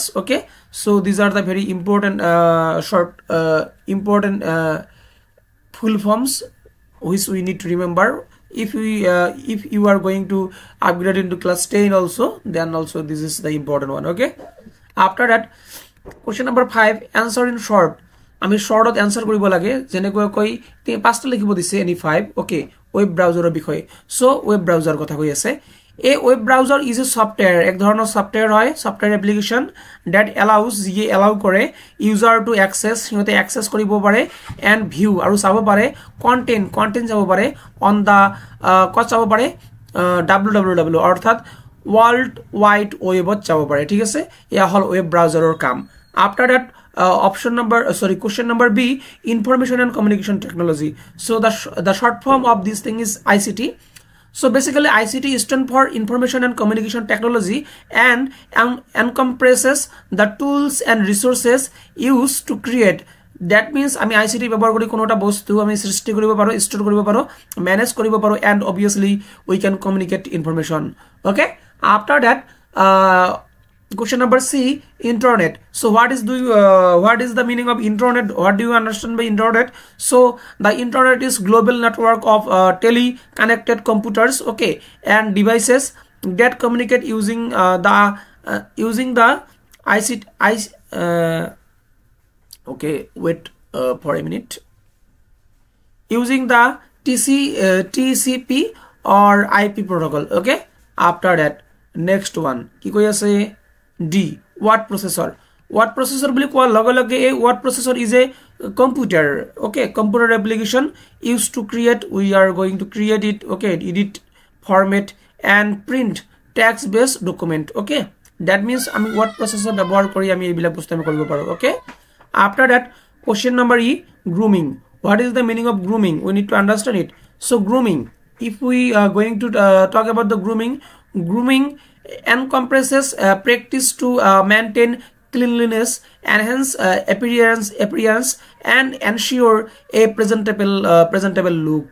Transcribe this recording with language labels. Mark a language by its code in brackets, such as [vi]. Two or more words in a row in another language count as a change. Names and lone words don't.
[en] Okay, so these are the very important full forms which we need to remember. If you are going to upgrade into class 10 also, then also this is the important one. Okay, after that, question number 5, answer in short. [as] আমি [en] shortত answer [as] কৰিব লাগে, যেনেকৈ কৈ 5টা লিখিব দিছে এনি 5. ওকে, [en] web browserৰ [as] বিষয়ে. সো [en] web browser [as] কথা কৈ আছে. এই [en] web browser is a software, [as] এক ধৰণৰ সফটওয়্যার হয়, [en] software application that allows, [as] যিয়ে এলাউ কৰে [en] user to access, [as] সিহঁতে এক্সেস কৰিব পাৰে, [en] and view [as] আৰু চাব পাৰে কন্টেন্ট চাব পাৰে [en] on the [as] ক'ত চাব পাৰে www অৰ্থাৎ [en] World Wide Webত [as] যাব পাৰে. ঠিক আছে, এয়া হল [en] web browserৰ কাম. after that, question number B, information and communication technology. So the short form of this thing is ICT. So basically ICT stands for information and communication technology and encompasses the tools and resources used to create. That means [as] আমি ICT ব্যবহার করি কোনোটা বস্তু আমি সৃষ্টি কৰিব পাৰো, স্টোর কৰিব পাৰো, ম্যানেজ কৰিব পাৰো, [en] and obviously we can communicate information. Okay, after that, question number C, internet. So what is the meaning of internet? What do you understand by internet? So the internet is global network of tele-connected computers, okay, and devices that communicate using the ICT. Okay, wait for a minute. Using the TCP or IP protocol. Okay, after that, next one [as] কি কই আছে [en] D, word processor. Word processor [as] বুলি কোৱাৰ লগে লগে এই [en] word processor is a computer. Okay, computer application used to create, we are going to create it, okay, edit, format and print text based document. Okay, that means আমি word processor ব্যবহার কৰি আমি এইবিলাক বস্তু আমি কৰিব পাৰো. Okay, after that, question number E, grooming. What is the meaning of grooming? We need to understand it. So grooming, if we are going to talk about the grooming encompasses practice to maintain cleanliness, enhance appearance and ensure a presentable look.